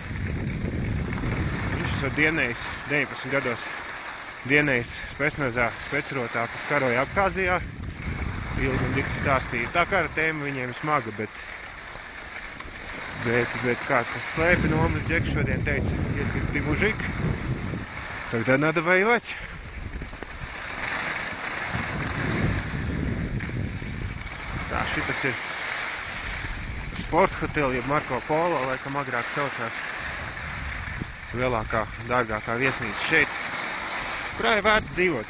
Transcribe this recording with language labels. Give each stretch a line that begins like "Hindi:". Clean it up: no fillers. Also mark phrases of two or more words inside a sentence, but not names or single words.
Latvian: Viņš esot dienējis, 19 gados dienējis specnazā, specrotā, kas karoja Abhāzijā. Ilgi un dikti stāstīja. Tā kara tēma viņiem ir smaga, bet kāds tas slēpi nomas džeks šodien teica,
Russian: если ты мужик, тогда надо воевать.
Latvian: Tā, šitas ir sporta hoteli, jeb Marko Polo, laikam agrāk saucās lielākā, dārgākā viesnīca šeit, kurā ir vērts dzīvot.